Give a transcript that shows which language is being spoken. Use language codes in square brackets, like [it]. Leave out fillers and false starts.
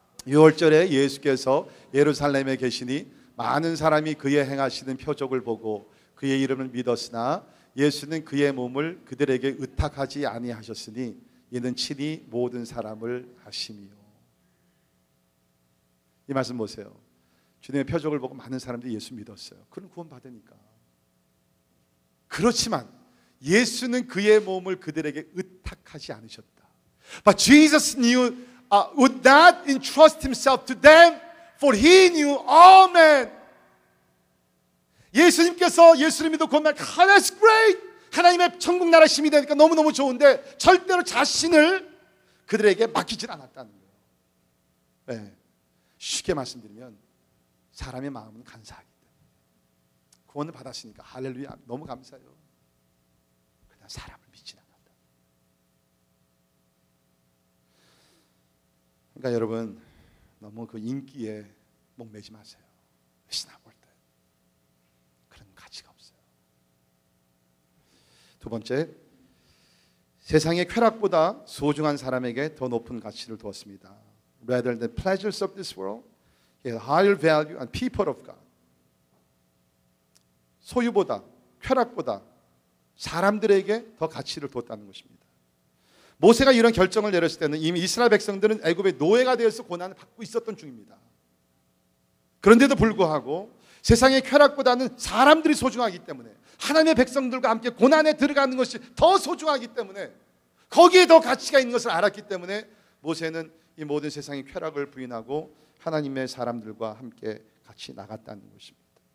[ko] 6월절에 예수께서 예루살렘에 계시니 많은 사람이 그의 행하시는 표적을 보고 그의 이름을 믿었으나 예수는 그의 몸을 그들에게 의탁하지 아니하셨으니 이는 친히 모든 사람을 하심이요. 이 말씀 보세요. 주님의 표적을 보고 많은 사람들이 예수 믿었어요. 그는 구원받으니까. 그렇지만 예수는 그의 몸을 그들에게 의탁하지 않으셨다. [en] But Jesus would not entrust himself to them, for he knew all men. [ko] 예수님께서 예수를 믿고 구원받, [en] that's great. [ko] 하나님의 천국 나라 시민이 되니까 너무너무 좋은데 절대로 자신을 그들에게 맡기질 않았다는 거예요. 네. 쉽게 말씀드리면 사람의 마음은 간사하기 때문에 구원을 받았으니까 할렐루야 너무 감사해요. 그냥 사람을 믿지 않았다. 그러니까 여러분 너무 그 인기에 목매지 마세요. 신앙 볼 때 그런 가치가 없어요. 두 번째, 세상의 쾌락보다 소중한 사람에게 더 높은 가치를 두었습니다. [en] Rather than pleasures of this world, he had higher value on people of God. [ko] 소유보다, 쾌락보다 사람들에게 더 가치를 두었다는 것입니다. 모세가 이런 결정을 내렸을 때는 이미 이스라엘 백성들은 애굽의 노예가 되어서 고난을 받고 있었던 중입니다. 그런데도 불구하고 세상의 쾌락보다는 사람들이 소중하기 때문에, 하나님의 백성들과 함께 고난에 들어가는 것이 더 소중하기 때문에, 거기에 더 가치가 있는 것을 알았기 때문에 모세는 이 모든 세상의 쾌락을 부인하고 하나님의 사람들과 함께 같이 나갔다는 것입니다.